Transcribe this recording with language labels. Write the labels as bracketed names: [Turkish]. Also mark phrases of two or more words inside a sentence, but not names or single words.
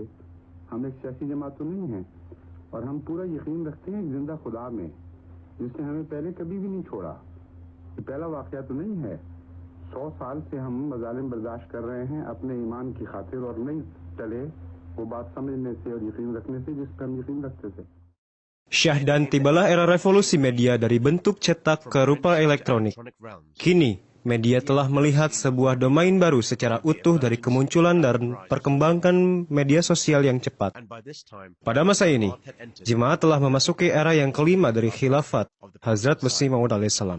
[Urdu] ہم ایک سیاسی جماعت تو نہیں ہے اور ہم پورا یقین رکھتے ہیں زندہ خدا میں، جس نے ہمیں پہلے کبھی بھی نہیں چھوڑا. یہ پہلا واقعہ تو نہیں ہے۔ 100 سال سے ہم مظالم برداشت کر رہے ہیں اپنے ایمان کی خاطر اور نہیں چلے وہ بات سمجھنے سے اور یقین رکھنے سے جس پر ہم یقین رکھتے تھے. [Indonesian] Syahdan tibalah era revolusi media dari bentuk cetak ke rupa elektronik. Kini, media telah melihat sebuah domain baru secara utuh dari kemunculan dan perkembangan media sosial yang cepat. Pada masa ini, jemaat telah memasuki era yang kelima dari khilafat Hazrat Masih Maud alaihissalam.